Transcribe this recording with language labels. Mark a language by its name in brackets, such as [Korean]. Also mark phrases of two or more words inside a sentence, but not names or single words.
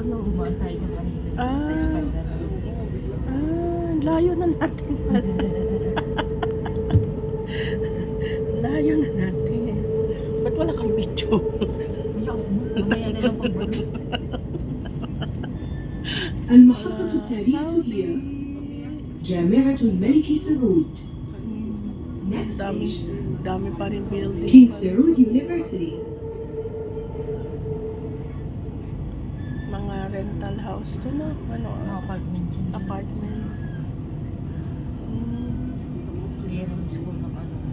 [Filipino] No? Dumaan tayo ng kanina. Ah. Sa spiral. Layo na natin. Layo na natin. Ba't wala kang video? Mamaya na lang pagbalik. [Arabic] المحطة التالية هي جامعة الملك سعود. [Filipino] Next Dami, station, dami pa rin building. King Saud University. Mga rental house to na. Ano? Mga apartment yun. Apartment. Clearing school ng ano.